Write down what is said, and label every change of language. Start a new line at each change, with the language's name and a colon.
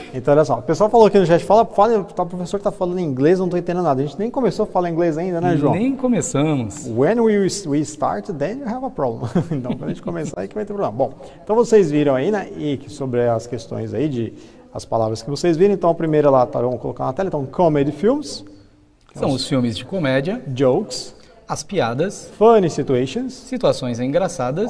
Portuguese: Então, olha só, o pessoal falou aqui no chat, fala, tá, o professor que tá falando inglês, não tô entendendo nada. A gente nem começou a falar inglês ainda, né, João? Nem começamos.
English: When we start, then you have a problem.
Portuguese: Então, quando a gente começar, aí que vai ter problema. Bom, então vocês viram aí, né, e sobre as questões aí as palavras que vocês viram. Então, a primeira lá, tá, vamos colocar na tela, então,
English: comedy films.
Portuguese: São os filmes de comédia.
English: Jokes.
Portuguese: As piadas.
English: Funny situations.
Portuguese: Situações engraçadas.